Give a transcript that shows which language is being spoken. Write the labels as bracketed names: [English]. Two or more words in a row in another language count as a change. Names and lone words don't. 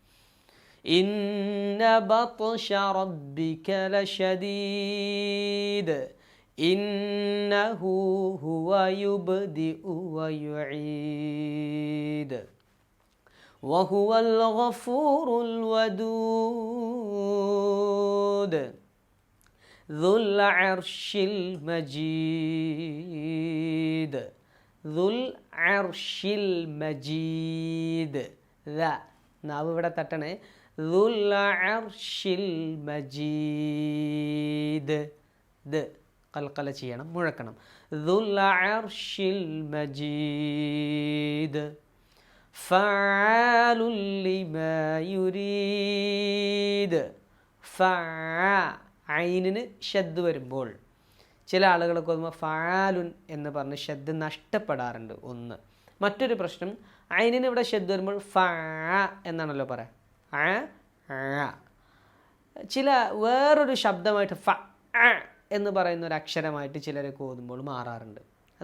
[Arabic] إن بطش ربك لشديد إنه هو يبدئ ويعيد وهو الغفور الودود ذُلْ عَرْشِ الْمَجِيدِ. ذُلْ عَرْشِ الْمَجِيدِ. [Malayalam] നാവ് ഇവിടെ തട്ടണേ. [Arabic] ذُلْ عَرْشِ الْمَجِيدِ. [Malayalam] ഇത് ഖൽഖല ചെയ്യണം, മുഴക്കണം. [Arabic] ذُلْ عَرْشِ الْمَجِيدِ فَعَالٌ لِمَا يُرِيدُ. [Malayalam] ഐനിന് ഷദ്ദ് വരുമ്പോൾ ചില ആളുകളൊക്കെ ഓതുമ്പോൾ ഫാലുൻ എന്ന് പറഞ്ഞ് ഷദ്ദ് നഷ്ടപ്പെടാറുണ്ട്. ഒന്ന്. മറ്റൊരു പ്രശ്നം, ഐനിന് ഇവിടെ ഷദ്ദ് വരുമ്പോൾ ഫാ എന്നാണല്ലോ പറയാം. ചില വേറൊരു ശബ്ദമായിട്ട് ഫ എന്ന് പറയുന്ന ഒരു അക്ഷരമായിട്ട് ചിലരൊക്കെ ഓതുമ്പോൾ മാറാറുണ്ട്.